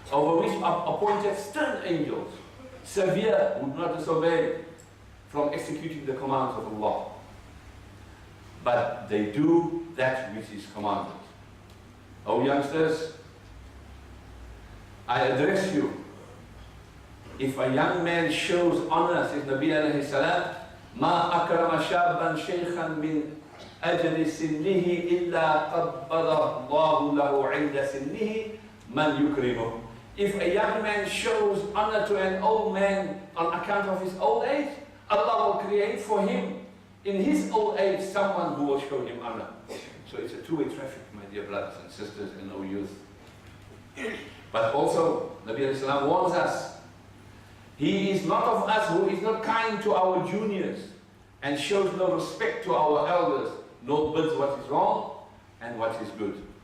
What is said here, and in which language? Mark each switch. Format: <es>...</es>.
<en>Over which are appointed stern angels, severe, who do not disobey from executing the commands of Allah. But they do that which is commanded. Oh youngsters, I address you. If a young man shows honor, says Nabi alayhi salam,</en> <ar>ما أكرم شابا شيخا من أجل سنه إلا قبض الله له عند سنه من يكرمه.</ar> <en>If a young man shows honor to an old man on account of his old age, Allah will create for him in his old age someone who will show him honor. So it's a two-way traffic, my dear brothers and sisters and our youth. But also, Nabi alayhi salam warns us, he is not of us who is not kind to our juniors and shows no respect to our elders, nor bids what is wrong and what is good.</en>